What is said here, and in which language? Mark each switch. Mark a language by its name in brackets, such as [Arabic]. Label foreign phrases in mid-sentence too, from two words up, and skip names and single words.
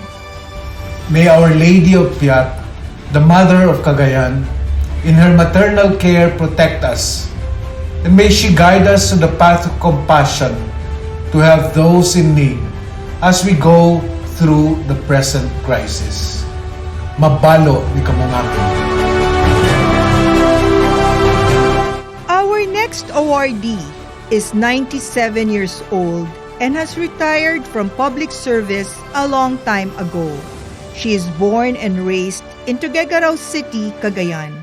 [English] May Our Lady of Piat, the Mother of Cagayan, in her maternal care protect us, and may she guide us to the path of compassion to help those in need as we go through the present crisis. [Ibanag] Mabalo ni Kamungapi. [English] Our next awardee is 97 years old and has retired from public service a long time ago. She is born and raised in Tuguegarao City, Cagayan.